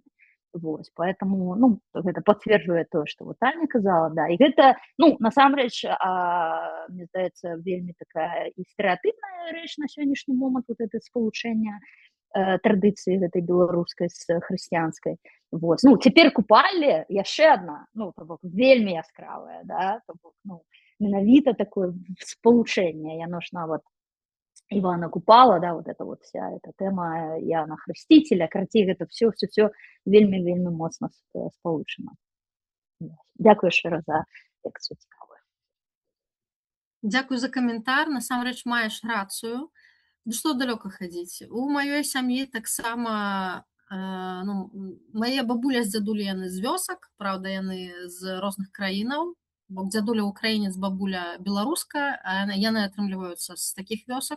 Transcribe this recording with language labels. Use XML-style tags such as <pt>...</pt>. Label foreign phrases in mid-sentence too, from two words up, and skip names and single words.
<ru>Вот, поэтому,</ru> <be>ну, гэта пацверджвае тое, што вот Таня казала, да, і гэта, ну, насамрэч, мне здаецца, вельмі такая і стэрэатыпная рэч на сённяшні момант,</be> <ru>вот это</ru> <be>спалучэнне традыцыі гэтай беларускай з хрысціянскай. Вот. Ну, цяпер купальні яшчэ адна, ну, то бок, вельмі яскравая, да, то бок, ну, менавіта такое спалучэнне, яно ж нават Ивана Купала, да,</be> <ru>вот эта вот вся эта тема Иоанна Хрестителя,</ru> <be>карацей, гэта все вельмі моцна спалучана. Дзякую яшчэ раз за лекцыю цікавую. Дзякую за каментар, насамрэч маеш рацыю. Ну што далёка хадзіць? У маёй сям'і таксама ну, мае бабуля з дзядуля яны з вёсак, праўда, яны з розных краінаў, бо дзядуля украінец, бабуля беларуска, а яны атрымліваюцца з такіх вёсак.</be>